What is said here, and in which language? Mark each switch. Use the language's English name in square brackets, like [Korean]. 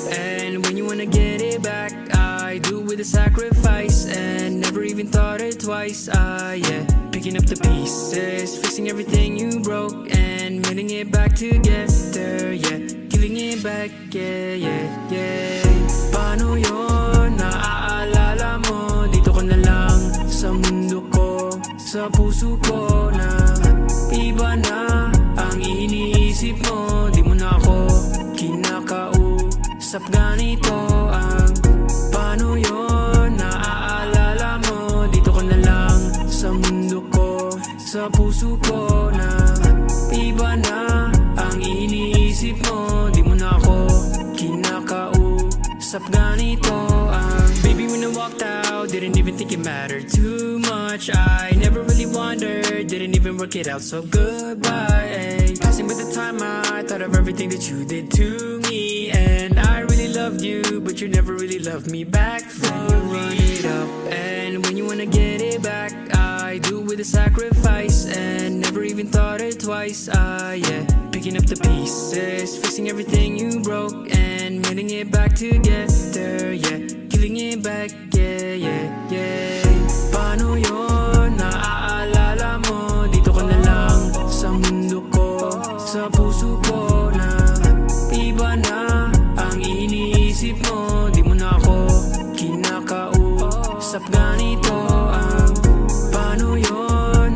[English] And when you wanna get it back, I do with a sacrifice, and never even thought it twice. Yeah, picking up the pieces, fixing everything you broke, and mending it back together. Yeah, giving it back, yeah, yeah, yeah. [Filipino] Paano yun? Naaalala mo? Dito ka na lang sa mundo ko, sa puso ko na iba na ang iniisip mo. Di mo na ako kinakausap, ganito ang paano yun? Naaalala mo? Dito ka na lang sa mundo ko, sa puso ko na iba na ang iniisip mo. Di mo na ako kinakausap, ganito ang baby. [English] When I walked out, didn't even think it mattered too much. I never really wondered, didn't even work it out, so goodbye. Passing by the time, I thought of everything that you did to me, and I really loved you, but you never really loved me back. Then you run it up, and when you wanna get it back, I do with a sacrifice, and never even thought it twice. Yeah, picking up the pieces, fixing everything you broke, and mending it back together. Yeah, giving it back, yeah, yeah, yeah. [Filipino] Paano yun? Naaalala mo? Dito ka na lang sa mundo ko, sa puso ko na iba na ang iniisip mo. Di mo na ako kinakausap, ganito ang paano yun?